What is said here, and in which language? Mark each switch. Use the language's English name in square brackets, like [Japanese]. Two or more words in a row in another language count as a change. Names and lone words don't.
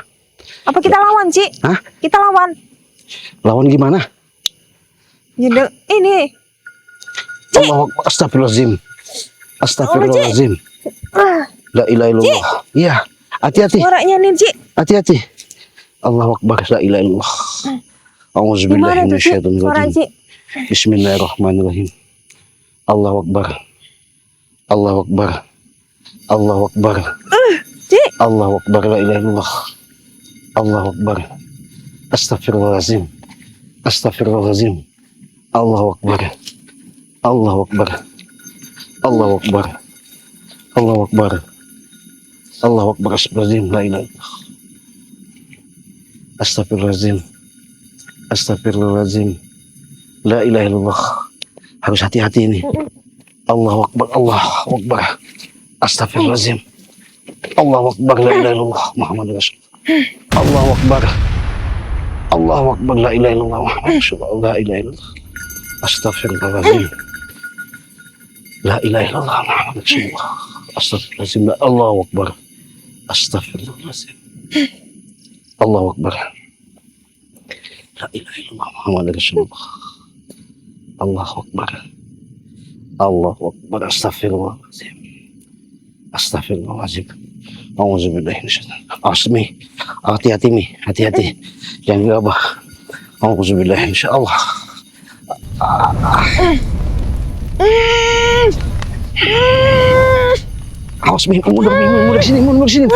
[Indonesian] Apa kita lawan, Cik? Hah? Kita lawan. Lawan gimana? Ya, ini. [Arabic] الله، أستغفر الله العظيم. أستغفر الله العظيم. لا إله إلا الله. Iya, hati-hati. [Indonesian] Suaranya nih, Cik. Hati-hati. [Arabic] الله أكبر، لا إله إلا الله. أعوذ بالله [Indonesian] Gimana tuh, Cik? [Arabic] من الشيطان [Indonesian] Suara, [Arabic] الرجيم. [Indonesian] Cik. [Arabic] بسم الله الرحمن الرحيم. الله أكبر. الله أكبر. الله أكبر. [Indonesian] Cik. [Arabic] الله أكبر، لا إله إلا الله. الله أكبر. أستغفر الله العظيم. أستغفر الله العظيم. الله أكبر. الله أكبر. الله أكبر. الله أكبر. الله أكبر. أستغفر الله العظيم. لا إله إلا الله. أستغفر الله العظيم. أستغفر الله العظيم. لا إله إلا الله. [Indonesian] Harus hati-hati ini. [Arabic] الله أكبر. الله أكبر. أستغفر الله العظيم. الله أكبر. لا إله إلا الله. محمد رسول الله. الله أكبر. الله أكبر. لا إله إلا الله. محمد رسول الله. لا إله إلا الله. أستغفر الله العظيم. لا إله إلا الله. محمد رسول الله. أستغفر الله العظيم. الله أكبر. أستغفر الله العظيم. الله أكبر. لا إله إلا الله. محمد رسول الله. الله أكبر. الله أكبر. أستغفر الله العظيم. أستغفر الله العظيم. أعوذ بالله من الشيطان الرجيم. Asmi, hati-hati Mi, hati-hati. [Indonesian] Jangan gegabah. [Arabic] أعوذ بالله إن شاء الله. [Indonesian] Awas Mi, mundur ke sini, mundur ke sini.